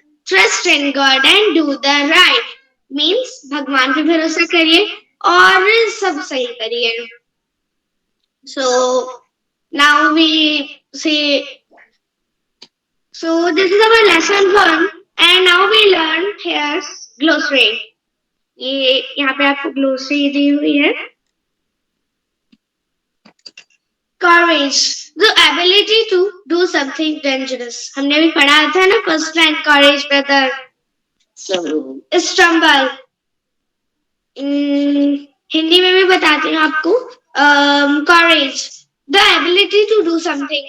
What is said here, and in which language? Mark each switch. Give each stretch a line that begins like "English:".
English: Trust in God and do the right.
Hindi: Means भगवान पे भरोसा करिए और सब सही करिए.
English: So now we see. So this is our lesson 1 and now we learn here's glossary.
Hindi: ये यहाँ पे आपको glossary दी हुई है.
English: Courage, the ability to do something dangerous.
Hindi: हमने भी पढ़ा था ना
English: first line courage brother. Stumble.
Hindi: Hindi में भी बताती हूँ आपको.
English: Courage, the ability to do something.